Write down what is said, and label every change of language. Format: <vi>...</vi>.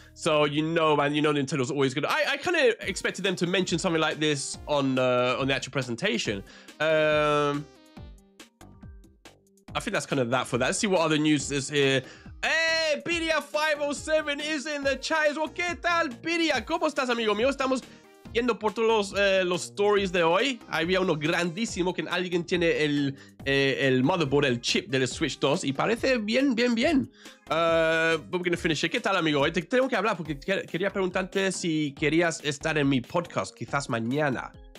<en>So you know, man, you know Nintendo's always good. I kind of expected them to mention something like this on the actual presentation. I think that's kind of that for that. Let's see what other news is here. Hey, Biria507 is in the chat as well.</en> <es>¿Qué tal, Biria? ¿Cómo estás, amigo mío? Estamos yendo por todos los stories de hoy. Había uno grandísimo que alguien tiene el motherboard, el chip del Switch 2 y parece bien.</es> <en>But we're gonna finish it.</en> <es>¿Qué tal, amigo? Te tengo que hablar porque quería preguntarte si querías estar en mi podcast, quizás mañana.</es>